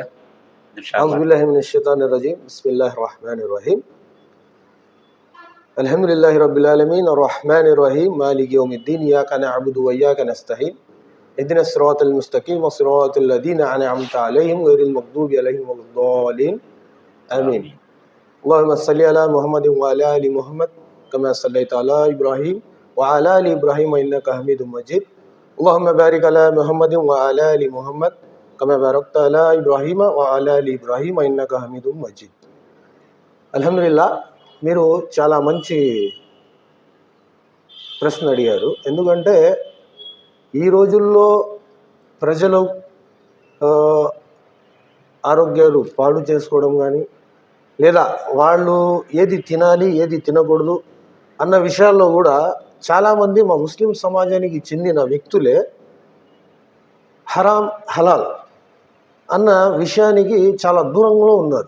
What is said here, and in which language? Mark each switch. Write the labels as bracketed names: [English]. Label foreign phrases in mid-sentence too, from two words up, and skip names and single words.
[Arabic] أعوذ بالله من الشيطان الرجيم. بسم الله الرحمن الرحيم. الحمد لله رب العالمين الرحمن الرحيم مالك يوم الدين إياك نعبد وإياك نستعين اهدنا الصراط المستقيم صراط الذين أنعمت عليهم غير المغضوب عليهم ولا الضالين آمين. اللهم صل على محمد وعلى ال محمد كما صليت على ابراهيم وعلى ال ابراهيم انك حميد مجيد. اللهم بارك على محمد وعلى ال محمد كما باركت على ابراهيم وعلى ال ابراهيم انك حميد مجيد. [Telugu] అల్హమ్దులిల్లాహ్, మీరు చాలా మంచి ప్రశ్న అడిగారు. ఎందుకంటే ఈ రోజుల్లో ప్రజలు ఆరోగ్యాలు పాడు చేసుకోవడం కానీ లేదా వాళ్ళు ఏది తినాలి ఏది తినకూడదు అన్న విషయాల్లో కూడా చాలామంది మా ముస్లిం సమాజానికి చెందిన వ్యక్తులే హరాం హలాల్ అన్న విషయానికి చాలా దూరంలో ఉన్నారు.